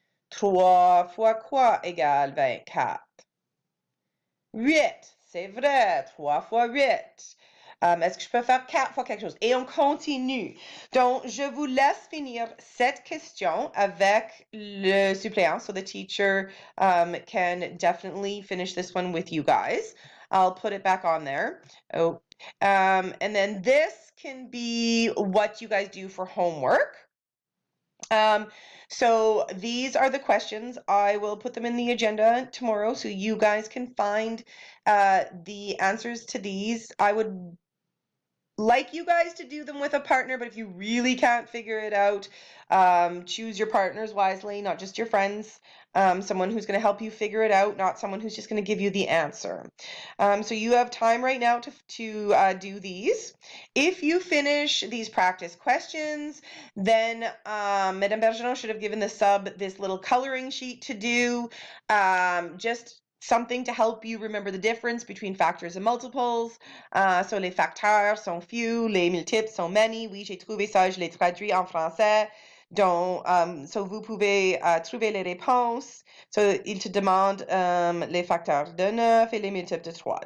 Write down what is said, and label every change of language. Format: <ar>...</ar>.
<fr>3 fois quoi égale 24? 8, c'est vrai, 3 fois 8. Est-ce que je peux faire 4 fois quelque chose? Et on continue. Donc, je vous laisse finir cette question avec le suppléant.</fr> <en>So the teacher can definitely finish this one with you guys. I'll put it back on there. Oh, and then this can be what you guys do for homework. So these are the questions. I will put them in the agenda tomorrow so you guys can find the answers to these. I would like you guys to do them with a partner, but if you really can't figure it out, choose your partners wisely, not just your friends. Someone who's going to help you figure it out, not someone who's just going to give you the answer. So you have time right now to do these. If you finish these practice questions, then Madame Bergeron should have given the sub this little coloring sheet to do. Just something to help you remember the difference between factors and multiples. So</en> <fr>les facteurs sont</fr> <en>few,</en> <fr>les multiples sont</fr> <en>many.</en> <fr>Oui, j'ai trouvé ça, je l'ai traduit en français. Donc,</fr> <en>so</en> <fr>vous pouvez trouver les réponses.</fr> <en>So,</en> <fr>il te demande les facteurs de 9 et les multiples de 3.</fr>